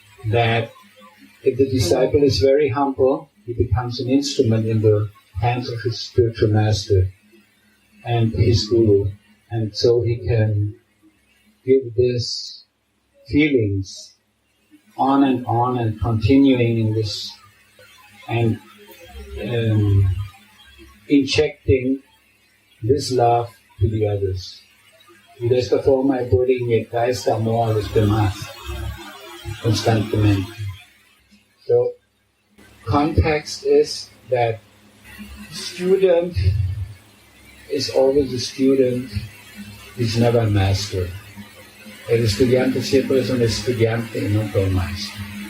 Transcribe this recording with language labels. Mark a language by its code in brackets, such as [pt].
[en] that if the disciple is very humble, he becomes an instrument in the hands of his spiritual master and his guru, and so he can give these feelings on and continuing in this, and injecting this love to the others. [es] Y de esta forma él puede inyectar este amor a los demás constantemente. [en] So, context is that student is always a student, is never a master. [es] El estudiante siempre es un estudiante y nunca un maestro.